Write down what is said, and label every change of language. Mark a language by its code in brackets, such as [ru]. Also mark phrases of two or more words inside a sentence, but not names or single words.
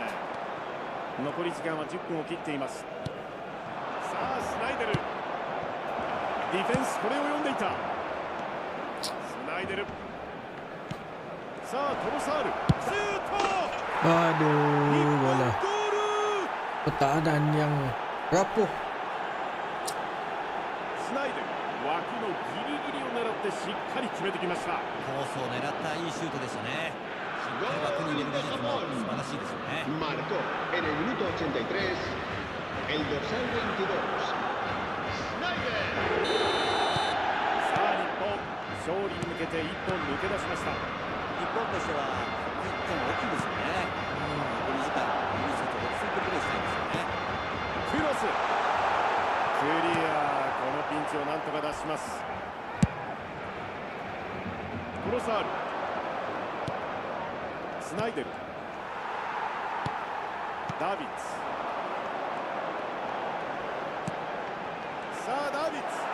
[ja] 残り時間は10分を切っています。さあスナイデル、ディフェンスこれを読んでいた。スナイデル、さあトロサール、シュート。 [id] Aduh, bola [ja] ゴール。 [id] pertahanan yang rapuh. [ja] スナイデル、脇のギリギリを狙ってしっかり決めてきました。コースを狙ったいいシュートでしたね。しっかり枠に入れる技術も素晴らしいですよね。 [es] Marcó en el minuto 83 el dorsal 22. Snyder. [ja] さあ日本、勝利に向けて一本抜け出しました。日本としてはこの1点は大きいですよね。残り時間、いいシュート、落ち着いてプレーしたいんですよね。クロス、クリア。このピンチをなんとか出します。トロサール、スナイデル、ダービッツ、さあダービッツ、